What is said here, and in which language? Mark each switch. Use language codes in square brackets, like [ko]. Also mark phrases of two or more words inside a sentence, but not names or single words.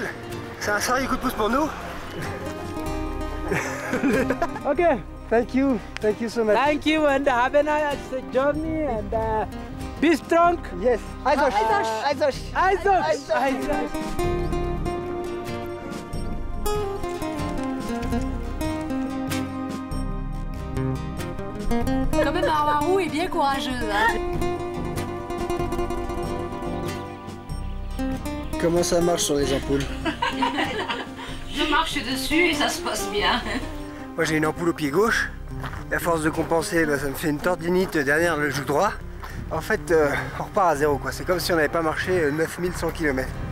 [fr] C'est un sérieux coup de pouce pour nous. [en] Ok, thank you so much. Thank you and have a nice journey and be strong. Yes, [am] Aizosh. አይዞሽ። አይዞሽ። አይዞሽ. [fr] Quand même, Hawaru est bien courageux. Hein. Comment ça marche sur les ampoules? Je marche dessus et ça se passe bien. Moi j'ai une ampoule au pied gauche. Et à force de compenser, ça me fait une tendinite derrière le genou droit. En fait, on repart à zéro, quoi. C'est comme si on n'avait pas marché 9100 km.